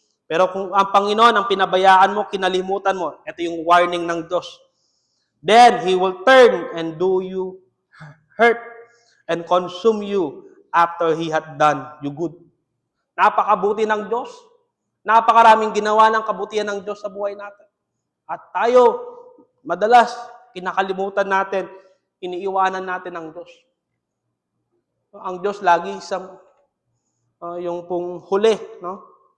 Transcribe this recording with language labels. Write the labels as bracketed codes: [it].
[tl] Pero kung ang Panginoon ang pinabayaan mo, kinalimutan mo, ito yung warning ng Diyos. [en] Then He will turn and do you hurt and consume you after He had done you good. [tl] Napakabuti ng Diyos. Napakaraming ginawa ng kabutihan ng Diyos sa buhay natin. At tayo, madalas, kinakalimutan natin, iniiwanan natin ang Diyos. Ang Diyos lagi isang, yung pong huli, no?